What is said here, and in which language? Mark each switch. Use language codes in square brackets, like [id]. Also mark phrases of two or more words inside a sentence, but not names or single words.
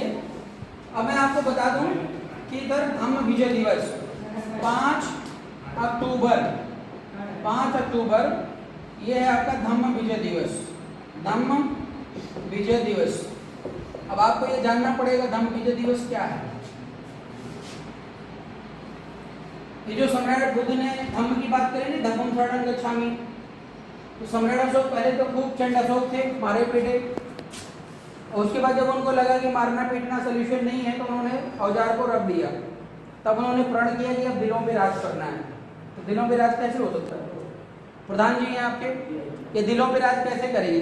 [hi] अब मैं आपको बता दूं कि इधर धम्म विजय दिवस 5 अक्टूबर ये है आपका धम्म विजय दिवस, धम्म विजय दिवस। अब आपको ये जानना पड़ेगा धम्म विजय दिवस क्या है। ये जो सम्राट बुद्ध ने धम्म की बात करें ना, [pi] धम्मं शरणं गच्छामि, [hi] तो सम्राट अशोक पहले तो खूब चंड अशोक थे, मारे पीटे, और उसके बाद जब उनको लगा कि मारना पीटना सोल्यूशन नहीं है तो उन्होंने औजार को रख दिया। तब उन्होंने प्रण किया कि अब दिलों पे राज करना है। तो दिलों पे राज कैसे हो सकता है? प्रधान जी हैं आपके, ये दिलों पे राज कैसे करेंगे?